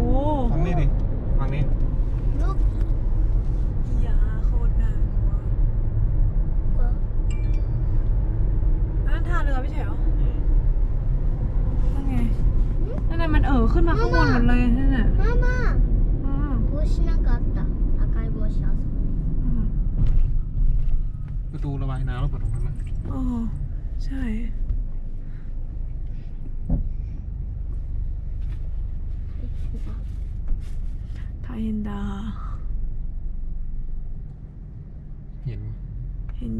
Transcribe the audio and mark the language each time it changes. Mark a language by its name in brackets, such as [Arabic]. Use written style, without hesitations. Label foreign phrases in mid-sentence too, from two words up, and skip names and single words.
[Thai] ฝั่งนี้ดิฝั่งนี้ ลูก ยาโคตรน่ากลัวนั่นท่าเรือไม่ใช่เหรอนั่นไงนั่นมันขึ้นมาข้างบนหมดเลยนั่นน่ะ [Japanese] มา帽子なんかあった赤い帽子あそこ [Thai] ประตูระบายน้ำแล้วเปิดตรงนั้นนะ ใช่ไทยอินดา เห็น